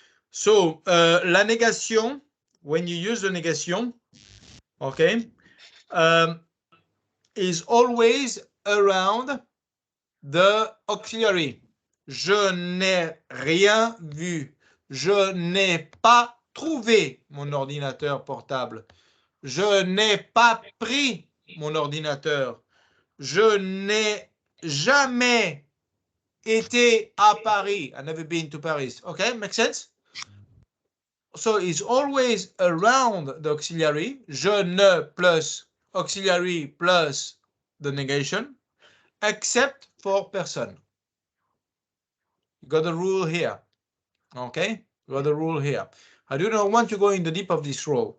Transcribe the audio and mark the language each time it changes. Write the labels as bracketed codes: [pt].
[en] So, la négation, when you use the négation, okay, is always around the auxiliary. [fr] Je n'ai rien vu. Je n'ai pas trouvé mon ordinateur portable. Je n'ai pas pris mon ordinateur. Je n'ai jamais été à Paris. [en] I've never been to Paris. Okay, makes sense? So it's always around the auxiliary. Je ne plus auxiliary plus the negation, except for person. You got the rule here. Okay, you got the rule here. I do not want to go in the deep of this rule.